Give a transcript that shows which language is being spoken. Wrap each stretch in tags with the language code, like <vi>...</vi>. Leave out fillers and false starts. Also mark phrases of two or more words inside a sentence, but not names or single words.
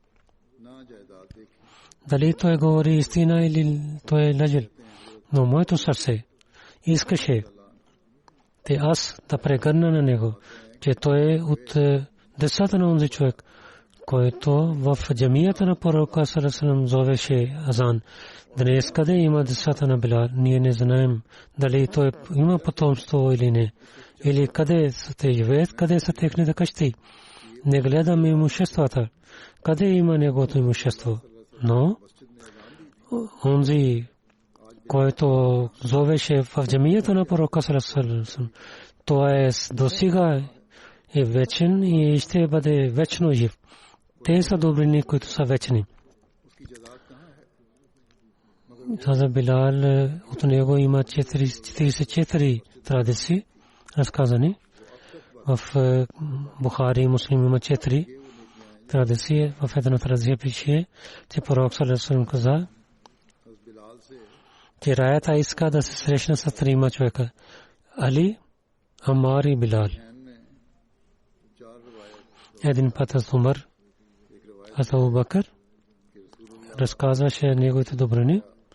<bg>Дали той говори истина или той е лъжил. Но моето сърце искаше те аз да прегърна на него, че той е от децата на онзи човек, който в джамията на пророка</bg> <ar>صلى الله عليه وسلم</ar> <bg>зовеше азан. Днес къде има децата на Билал? Ние не знаем дали той има потомство или не. Или къде са те живеят, къде са техните къщи. Не гледаме имуществата. Къде има неговото имущество? Но онзи, който зовеше в джамията на пророка</bg> <ar>صلى الله عليه وسلم,</ar> <bg>той досега е вечен и ще бъде вечно жив. Те са добрини, които са вечни. За Билал от него има 44 традиции разказани. В Бухари и Муслим има 4 традиции. В една традиция пише, че пророк</bg> <ar>صلى الله عليه وسلم</ar> <bg>каза, че раята иска да се срещне с 3 човека: Али, Амар и Билал. Един път Умар, Абу Бакър разказваше неговите добрини.</bg>